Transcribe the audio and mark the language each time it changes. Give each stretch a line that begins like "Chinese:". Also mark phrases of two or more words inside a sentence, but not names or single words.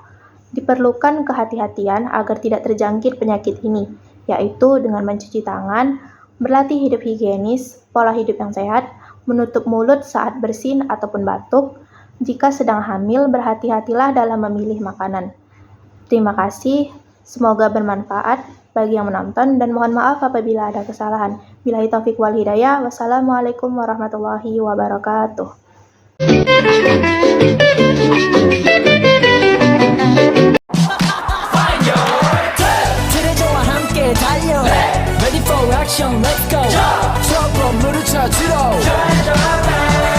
Indonesian: Diperlukan kehati-hatian agar tidak terjangkit penyakit ini, yaitu dengan mencuci tangan, berlatih hidup higienis, pola hidup yang sehat, menutup mulut saat bersin ataupun batuk. Jika sedang hamil, berhati-hatilah dalam memilih makanan. Terima kasih, semoga bermanfaat bagi yang menonton dan mohon maaf apabila ada kesalahan.
Arabic: بالله التوفيق والهداية. والسلام عليكم ورحمة الله وبركاته.
Korean: 트레저와 함께 달려
English: Ready for action, let's go
Korean: 트러블 물을 찾으러